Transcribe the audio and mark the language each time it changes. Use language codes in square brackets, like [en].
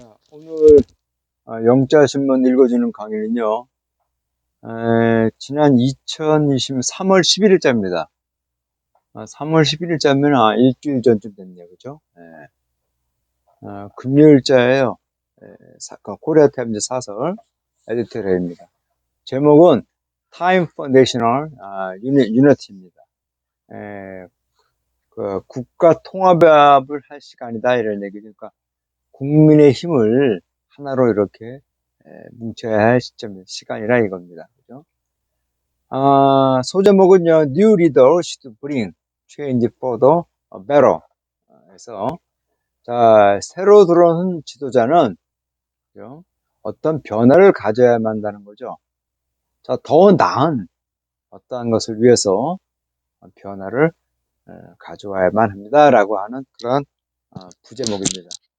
[ko] 오늘 영자신문 읽어주는 강의는요, 지난 2020년 3월 11일자입니다. 3월 11일자면 일주일 전쯤 됐네요, 그죠? 금요일자예요. 코리아타임즈 사설 에디토리얼입니다. 제목은 [en] Time for National Unity [ko] 입니다. 국가 통합을 할 시간이다 이런 얘기니까 국민의 힘을 하나로 이렇게 뭉쳐야 할 시간이라 이겁니다. 그죠? 소제목은요, [en] New Leader should bring change for the better. [ko] 그래서, 자, 새로 들어온 지도자는, 그죠? 어떤 변화를 가져야만 한다는 거죠. 자, 더 나은 어떠한 것을 위해서 변화를 가져와야만 합니다라고 하는 그런 부제목입니다.